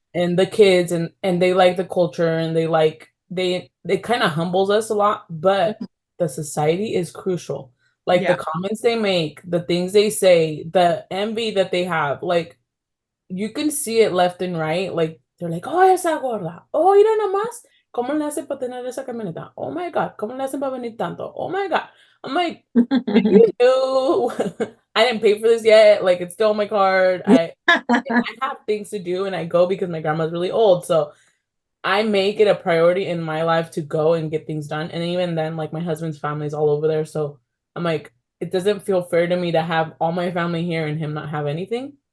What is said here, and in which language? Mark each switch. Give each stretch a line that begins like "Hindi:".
English: and the kids, and they like the culture, and they kind of humbles us a lot, but the society is crucial. Like the yeah. comments they make, the things they say, the envy that they have, like you can see it left and right. Like they're like,
Spanish: oh, esa gorda, oh, mira nomás cómo le hace para tener esa camioneta,
English: oh my god,
Spanish: cómo le hacen para venir tanto, oh my god.
English: I'm like, did you know I didn't pay for this yet? Like it's still on my card. I have things to do and I go because my grandma's really old. So I make it a priority in my life to go and get things done. And even then, like my husband's family is all over there. So I'm like, it doesn't feel fair to me to have all my family here and him not have anything.